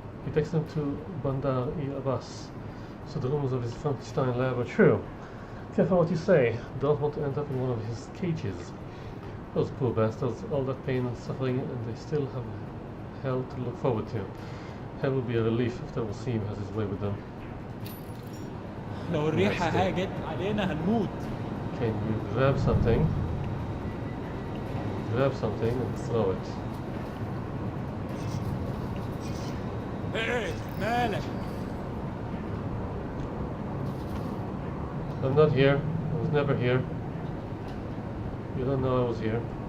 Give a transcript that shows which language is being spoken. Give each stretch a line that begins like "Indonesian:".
English: He takes them to Bandar-i-Abbas. So the rumors of his Frankenstein lab are true. Careful what you say. Don't want to end up in one of his cages. Those poor bastards, all that pain and suffering, and they still have hell to look forward to. Hell will be a relief if Wasim has his way with them.
Arabic: لو الريحة هاجت علينا هنموت.
English: Can you grab something? Grab something and throw it.
Arabic: ايه مالك؟
English: I'm not here. I was never here. You don't know I was here.